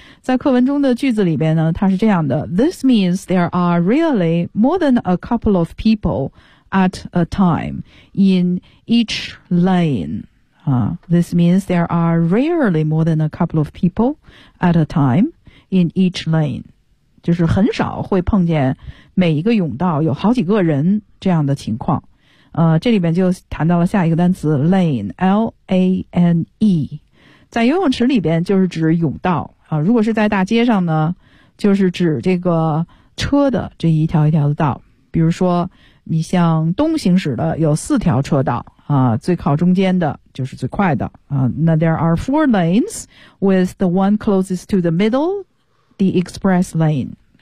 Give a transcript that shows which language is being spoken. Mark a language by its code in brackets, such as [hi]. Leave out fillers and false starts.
[zh] 在课文中的句子里边呢，它是这样的， [en] This means there are really more than a couple of people at a time in each lane. This means there are rarely more than a couple of people at a time in each lane. [zh] 就是很少会碰见每一个泳道有好几个人这样的情况。这里边就谈到了下一个单词 lane, L-A-N-E. 在游泳池里边就是指泳道。如果是在大街上呢，就是指这个车的这一条一条的道。比如说你像东行驶的有四条车道。最靠中间的就是最快的。 [en] 那 there are four lanes with the one closest to the middle, the express lane.